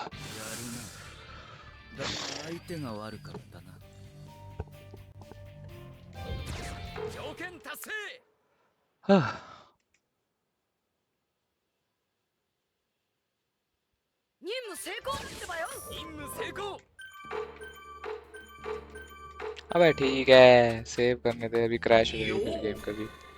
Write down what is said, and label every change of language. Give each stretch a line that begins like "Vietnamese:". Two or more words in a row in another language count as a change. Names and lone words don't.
Japanese: だが相手が悪かったな。条件達成。
Hindi: हाँ।
Japanese: 任務成功ってばよ。任務成功。
Hindi: अबे ठीक है, सेव करने दे, अभी क्रैश हो जाएगी फिर गेम कभी।